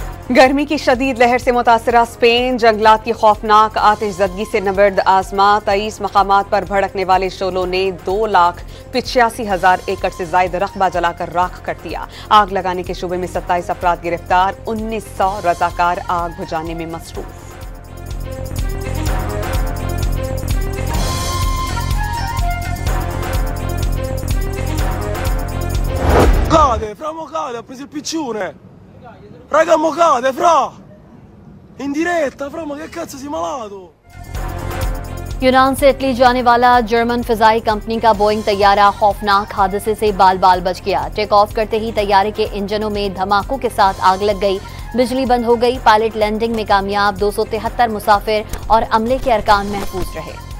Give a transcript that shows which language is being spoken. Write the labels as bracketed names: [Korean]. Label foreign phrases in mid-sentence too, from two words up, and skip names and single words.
[Urdu] گرمی کی شدید لہر سے متاثرہ اسپین جنگلات کی خوفناک آتشزدگی سے نبرد آزما 23 مقامات پر بھڑکنے والے شعلوں نے 2,85,000 ایکڑ سے زیادہ رقبہ جلاکر راکھ کر دیا. آگ لگانے کے شبے میں 27 افراد گرفتار، 1900 رضاکار آگ بجھانے میں مصروف. [Italian] Fra mo cade, ha preso il piccione. Raga, mo cade, fra. In diretta, fra, ma che cazzo sei malato? [Urdu] یونان سے اٹلی جانے والا جرمن فضائی کمپنی کا بوئنگ طیارہ خوفناک حادثے سے بال بال بچ گیا. [English] take off [Urdu] کرتے ہی طیارے کے انجنوں میں دھماکوں کے ساتھ آگ لگ گئی، بجلی بند ہو گئی. پائلٹ لینڈنگ میں کامیاب، 273 مسافر اور عملے کے ارکان محفوظ رہے.